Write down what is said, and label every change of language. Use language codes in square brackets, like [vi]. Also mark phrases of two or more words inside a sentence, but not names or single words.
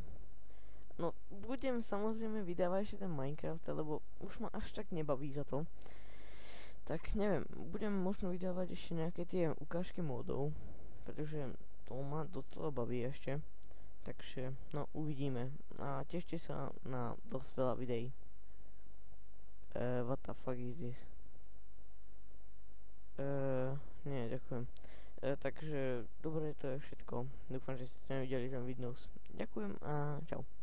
[sk] No, budem samozrejme vydávať ešte ten Minecraft, lebo už ma až tak nebaví za to. Tak neviem, budem možno vydávať ešte nejaké tie ukážky módov, pretože to ma docela baví ešte. Takže, no, uvidíme. A tešte sa na dosť veľa videí. [en] What the fuck is this? [sk] Nie, ďakujem. Takže, dobre, to je všetko. Dúfam, že ste nevideli ten vidnos. Ďakujem a čau.